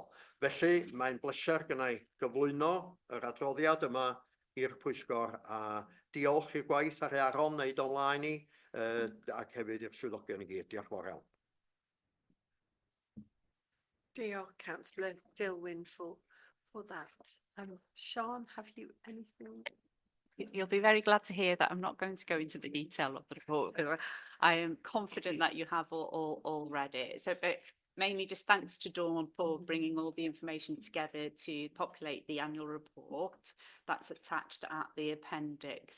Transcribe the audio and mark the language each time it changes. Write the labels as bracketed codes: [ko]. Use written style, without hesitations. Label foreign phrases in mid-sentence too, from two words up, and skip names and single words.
[cy] Felly, mae'n bleser gynnau gyflwyno yr adroddiad yma i'r Pwyllgor a diolch i'r gwaith ar Aron wneud online ni ac hefyd i'r swyddogion i gyd. Diolch fawr iawn. Diolch, Councillor Dilwyn, [en] for that. Sean, have you anything? You'll be very glad to hear that I'm not going to go into the detail of the report, because I am confident that you have all read it. So, but mainly just thanks to Dawn for bringing all the information together to populate the annual report that's attached at the appendix.